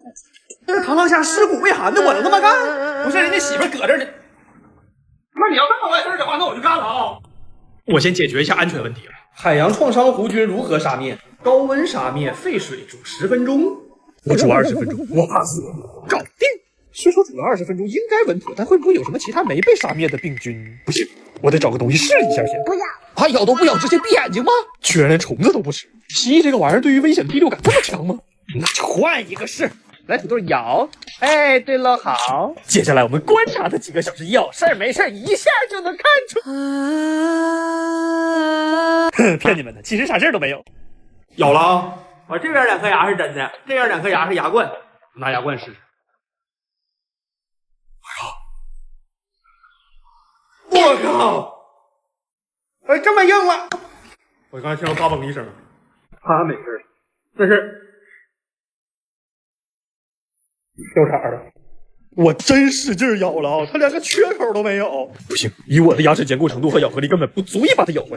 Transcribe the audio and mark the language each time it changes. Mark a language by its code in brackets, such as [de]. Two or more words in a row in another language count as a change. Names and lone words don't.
[zh] 这螳螂蝦尸骨未寒的，我能这么干？不是人家媳妇搁这呢。那你要这么坏事的话，那我就干了啊！我先解决一下安全问题了。海洋创伤弧菌如何杀灭？高温杀灭，沸水煮10分钟。我煮20分鐘，我怕死，搞定。虽說煮了 20分鐘應該穩妥，但會不會有什麼其他沒被殺滅的病菌？不行，我得找個東西試一下先。不要啊！咬都不咬，直接閉眼睛嗎？居然連蟲子都不吃。蜥蜴這個玩意兒對於危險的第六感這麼強嗎？那就換一個試。來，土豆咬。哎，對了，好。接下來我們觀察它幾個小時，有事兒沒事兒一下就能看出。騙你們的，其實啥事兒都沒有。咬了啊！我這邊2顆牙是真的，這邊2顆牙是牙冠。拿牙冠試試。我靠！哎，這麼硬了！我剛才聽到嘎嘣一聲，他沒事，这是掉色了。我真使劲咬了啊，它连個缺口都沒有。不行，以我的牙齒堅固程度和咬合力，根本不足以把它咬壞。